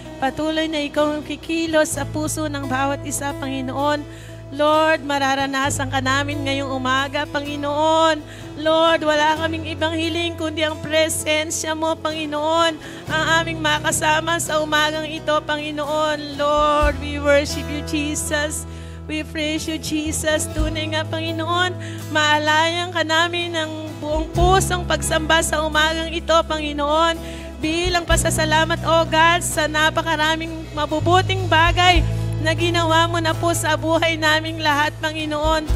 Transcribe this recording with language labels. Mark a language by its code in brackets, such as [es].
[tl] Patuloy na ikaw yung kikilos sa puso ng bawat isa, Panginoon. Lord, mararanasan ka namin ngayong umaga, Panginoon. Lord, wala kaming ibang hiling kundi ang presensya mo, Panginoon. Ang aming makasama sa umagang ito, Panginoon. [en] Lord, we worship you, Jesus. We praise you, Jesus. [tl] Tunay nga, Panginoon, maalayan ka namin ng buong pusong pagsamba sa umagang ito, Panginoon. Bilang pasasalamat, O God, sa napakaraming mabubuting bagay na ginawa mo na po sa buhay naming lahat, Panginoon.